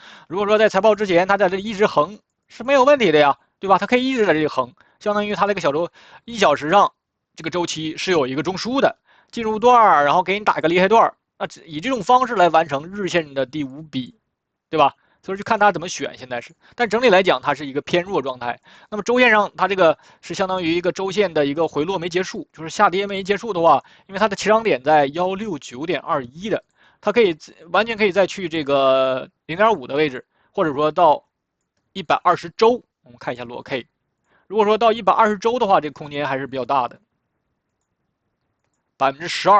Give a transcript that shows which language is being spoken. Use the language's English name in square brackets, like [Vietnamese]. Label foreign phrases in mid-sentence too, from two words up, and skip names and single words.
[Chinese] 如果說在財報之前，它在這一直橫是沒有問題的呀，對吧？它可以一直在這裡橫，相當於它這個1小時上這個週期是有一個中樞的進入段，然後給你打一個厲害段，那以這種方式來完成日線的第5筆，對吧？所以就看它怎麼選，現在是。但整體來講，它是一個偏弱狀態。那麼週線上，它這個是相當於一個週線的一個回落沒結束，就是下跌沒結束的話，因為它的起漲點在169.21的，它可以完全可以再去這個0.5的位置，或者說到120週。我們看一下裸 K， 如果說到120週的話，這個空間還是比較大的，12%。